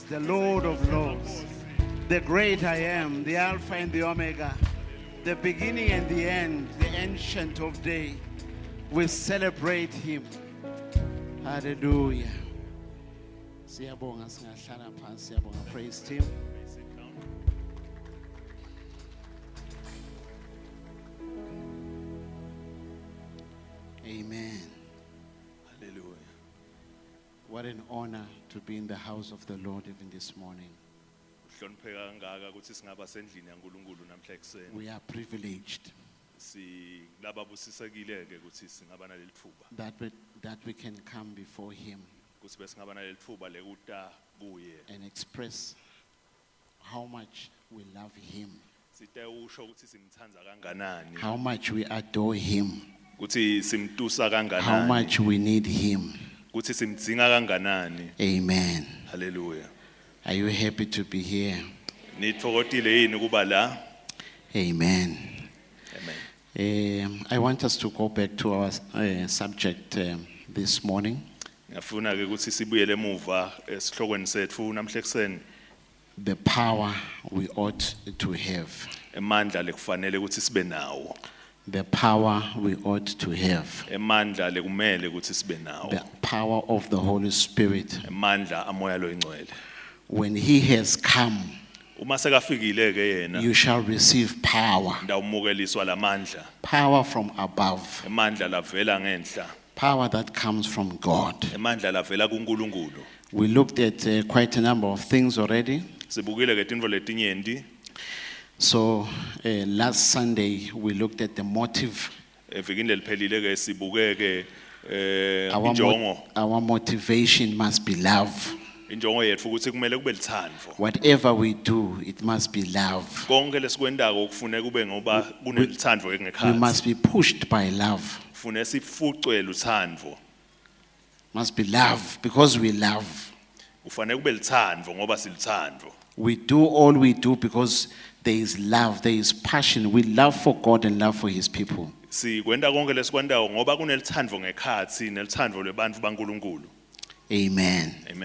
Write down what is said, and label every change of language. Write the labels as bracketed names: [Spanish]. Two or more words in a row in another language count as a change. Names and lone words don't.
[English] the Lord of Lords, the great I am, the Alpha and the Omega, the beginning and the end, the Ancient of Day. We celebrate him. Hallelujah. [Swati] Siyabonga singahlala phansi, siyabonga, [English] praise team. Amen. Hallelujah. What an honor to be in the house of the Lord even this morning. We are privileged that we can come before him [Swati] ukuthi besingaba nalelithuba lekuta kuye [English] and express how much we love him, [Swati] site usho ukuthi simthanda kanganani [English] how much we adore him, [Swati] ukuthi simtusa [English] how [Swati] kanganani [English] much we need him. [Swati] ukuthi simdzinga kanganani. [English] Amen. Hallelujah. Are you happy to be here? [Swati] Nitfokotile yini kuba la? [English] Amen. Amen. I want us to go back to our subject this morning. [Swati] Ngafuna ke ukuthi sibuyele emuva esihlokweni sethu namhlekuseni [English] The power we ought to have. [Swati] emandla lekufanele ukuthi sibe nawo. [English] The power we ought to have. [Swati] Emandla lekumele ukuthi sibe nawo. [English] The power of the Holy Spirit. [Swati] Emandla amoya lo ingcwele. [English] When he has come, [Swati] Uma sekafikile ke yena [English] you shall receive power. [Swati] ndawumukeliswa lamandla. [English] Power from above. [Swati] Emandla lavela ngenhla. [English] Power that comes from God. [Swati] Emandla lavela kuNkulunkulu. [English] We looked at quite a number of things already. [Swati] Sibukile ke tintfo letinyenti. [English] So last Sunday we looked at the motive. [Swati] Evikini leliphelile ke sibuke ke injongo. [English] Our motivation must be love. [Swati] Injongo yethu ukuthi kumele kube lithando. [English] Whatever we do, it must be love. [Swati] Konke lesikwendako kufanele kube ngoba kunelithando [English] We [Swati] engekhathi. [English] must be pushed by love. [Swati] Kufanele sifucwe luthando. [English] Must be love because we love. [Swati] Kufanele kube lithando ngoba silithando. [English] We do all we do because there is love, there is passion. We love for God and love for his people. [Swati] Sikwenda konke lesikwendako ngoba kunelithando ngekhathi nelithando lebantfu baNkulunkulu. [English] Amen. Amen.